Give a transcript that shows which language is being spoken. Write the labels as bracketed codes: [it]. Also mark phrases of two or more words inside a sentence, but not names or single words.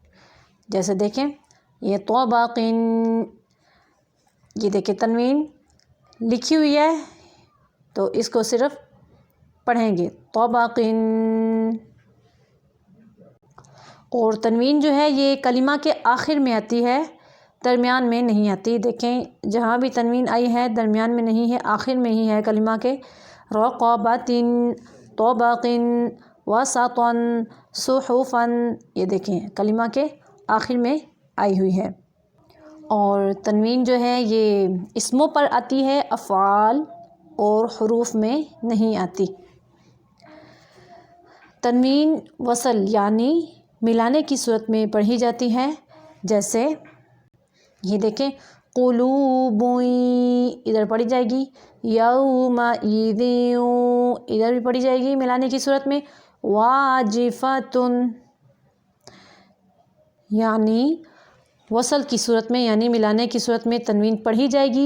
[ur] جیسے دیکھیں، یہ طبقن، یہ دیکھیں تنوین لکھی ہوئی ہے تو اس کو صرف پڑھیں گے، طبقن۔ اور تنوین جو ہے یہ کلمہ کے آخر میں آتی ہے، درمیان میں نہیں آتی۔ دیکھیں جہاں بھی تنوین آئی ہے درمیان میں نہیں ہے، آخر میں ہی ہے کلمہ کے۔ رقبۃن، طبقن، وسطن، صحفن، یہ دیکھیں کلمہ کے آخر میں آئی ہوئی ہے۔ اور تنوین جو ہے یہ اسموں پر آتی ہے، افعال اور حروف میں نہیں آتی۔ تنوین وصل یعنی ملانے کی صورت میں پڑھی جاتی ہے، جیسے یہ دیکھیں قلوب، ادھر پڑھی جائے گی، یومئذ، ادھر بھی پڑھی جائے گی ملانے کی صورت میں، واجفتن، یعنی وصل کی صورت میں یعنی ملانے کی صورت میں تنوین پڑھی جائے گی۔